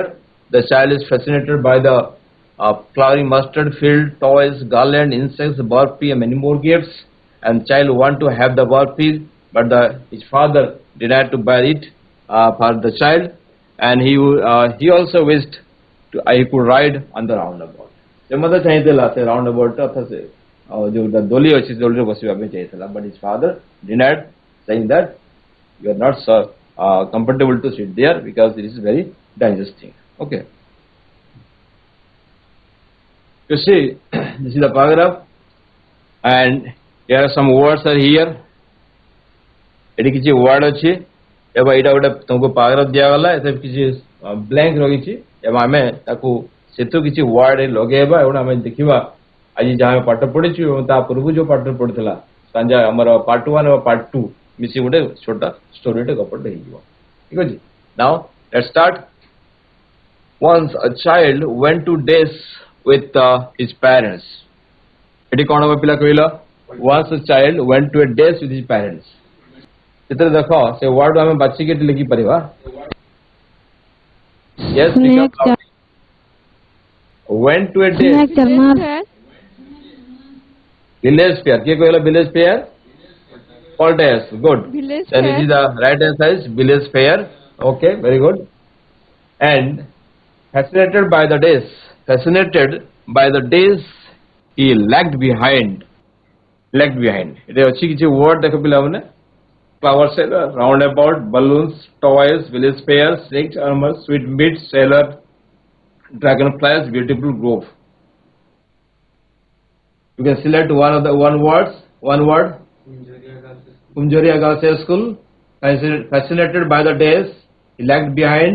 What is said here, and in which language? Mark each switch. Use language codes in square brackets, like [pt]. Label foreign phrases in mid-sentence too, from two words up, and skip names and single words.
[en] The child is fascinated by the flowering mustard field, toys, garland, insects, burpee, and many more gifts. And child want to have the burpee, but his father denied to buy it for the child. And he also wished he could ride on the roundabout. The mother [or] ଚାହିଁଥିଲା ସେ roundabout ଅର୍ଥାৎ ସେ ଯୋଉଟା ଦୋଳି ଅଛି ଦୋଳିରେ ବସିବା ପାଇଁ ଚାହିଁଥିଲା, [en] but his father denied, saying that you are not comfortable to sit there because it is very dangerous thing. Okay. You see, this is the paragraph, and here are some words are here. [or] ଏଠି କିଛି word ଅଛି ଏବଂ ଏଇଟା ଗୋଟେ ତୁମକୁ paragraph ଦିଆଗଲା, ଏଥିରେ କିଛି blank ରହିଛି ଏବଂ ଆମେ ତାକୁ ସେଥିରୁ କିଛି word ଲଗେଇବା ଏବଂ ଆମେ ଦେଖିବା ଆଜି ଯାହା ଆମେ ପାଠ ପଢିଛୁ ଏବଂ ତା ପୂର୍ବରୁ ଯୋଉ ପାଠ ପଢିଥିଲା stanza ଆମର part 1 ଏବଂ part 2 ମିଶି ଗୋଟେ ଛୋଟ ଷ୍ଟୋରିଟେ ଗପଟେ ହେଇଯିବ. ଠିକ ଅଛି. [en] Now let's start. Once a child went to days with his parents. [or] ଏଠି କ'ଣ ହବ ପିଲା କହିଲ? [en] Once a child went to a days with his parents. [or] ସେଥିରେ ଦେଖ ସେ ୱାର୍ଡ ଆମେ ବାଛିକି ଏଠି ଲେଖି ପାରିବା. [en] Yes, went to a days. Village fair. [or] କିଏ କହିଲା [en] village fair? Patel. Good. Then it is the right answer is village fair. Okay, very good. And fascinated by the days he lagged behind. [or] ଏଠି ଅଛି କିଛି word ଦେଖ ପିଲାମାନେ. [en] Flower seller, roundabout, balloons, toys, village fair, snake armor, sweet meat, sailor, dragonflies, beautiful grove. You can select one word. Kumjoria Girls High School. Fascinated by the days he lagged behind.